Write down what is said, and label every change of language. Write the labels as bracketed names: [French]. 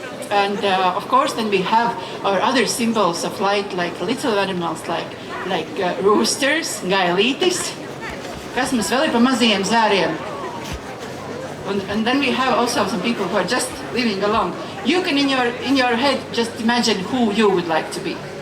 [English] And of course then we have our other symbols of light, like little animals like roosters, gailītis. [Latvian] Kas mums vēl ir pa mazajiem zēriem? [English] And then we have also some people who are just living alone. You can in your head just imagine who you would like to be.